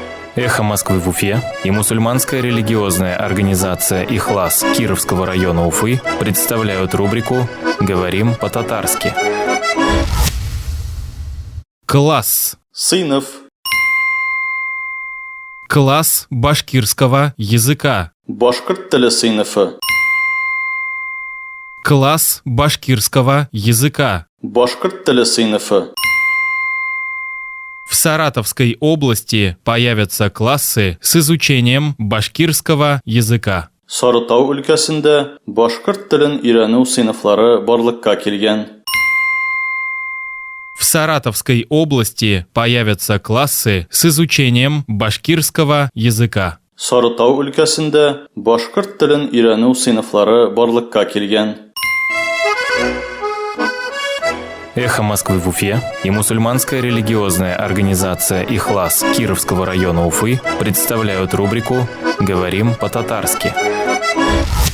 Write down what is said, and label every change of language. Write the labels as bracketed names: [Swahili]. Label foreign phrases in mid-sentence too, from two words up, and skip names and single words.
[Russian] «Эхо Москвы» в Уфе и мусульманская религиозная организация «Ихлас» Кировского района Уфы представляют рубрику «Говорим по-татарски». Класс. Сынов. Класс башкирского языка. [Tatar] Башкорт теле сыйныфы. [Russian] Класс башкирского языка. [Tatar] Башкорт теле сыйныфы. [Russian] В Саратовской области появятся классы с изучением башкирского языка. [Tatar] Сарытау өлкәсендә башкорт телен өйрәнү сыйныфлары барлыкка килгән. [Russian] В Саратовской области появятся классы с изучением башкирского языка. [Tatar] Сарытау өлкәсендә башкорт телен өйрәнү сыйныфлары барлыкка килгән. [Russian] «Эхо Москвы» в Уфе и мусульманская религиозная организация «Ихлас» Кировского района Уфы представляют рубрику «Говорим по-татарски».